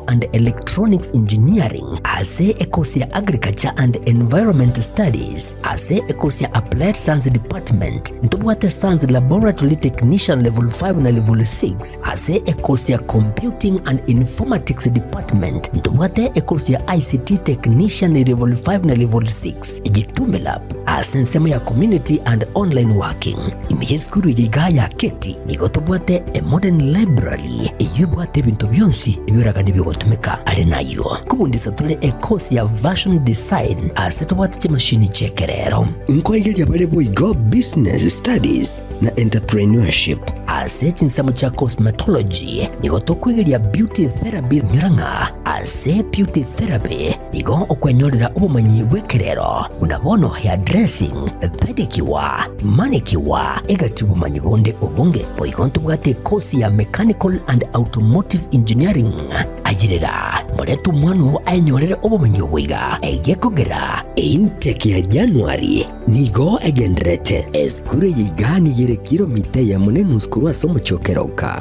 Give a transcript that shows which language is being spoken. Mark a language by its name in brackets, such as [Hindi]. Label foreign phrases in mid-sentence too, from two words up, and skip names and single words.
[Kuria] and Electronics Engineering ase ekosi ya Agriculture and Environment Studies ase ekosi ya Applied Science Department ntubwate Science Laboratory Technician level 5 na level 6 ase ekosi ya Computing and Informatics Department ntubwate ekosi ya ICT Technician level 5 na level 6 Gitume Lab ase nsemo ya Community and Online Working imiye skuru yiga ya Keti nigotubwate a Modern Library eyubwate bintu byonsi ibiraga nibigotumika ali nayo kubundisa tule ekosi ya Version Design ase tubwate chimashini chekerero inkoigeli abale boigo Business Studies na Entrepreneurship ase chinsamo cha Cosmetology nigoto kwigelia Beauty Therapy nyuranga ase Beauty Therapy nigo okwenyorera ubumanyi bwekerero unabono [English] hair dressing pedicure manicure [Kuria] egati ubumanyi bonde obunge boigonto bwate kosi ya Mechanical and Automotive Engineering agirira muretu mwanu anyorere ubumanyi bwiga egekogera intake ya January nigo egendrete eskure yigani yere kilomita ya munenu skuru asomo chokeroka